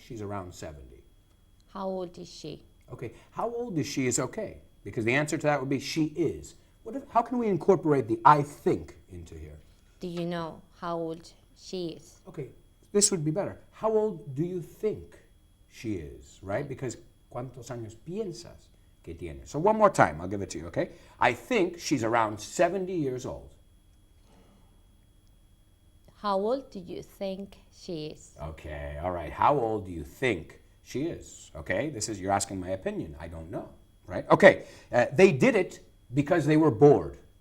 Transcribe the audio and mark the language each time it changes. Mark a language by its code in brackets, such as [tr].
[en] How old is she? Okay. How old is she is okay, because the answer to that would be she is. How can we incorporate the I think into here? Do you know how old she is? Okay, this would be better. How old do you think she is, right? Because [es] ¿cuántos años piensas que tiene? [en] So one more time, I'll give it to you, okay? I think she's around 70 years old. How old do you think she is? Okay, all right. How old do you think she is? Okay, you're asking my opinion. I don't know, right? Okay, they did it because they were bored.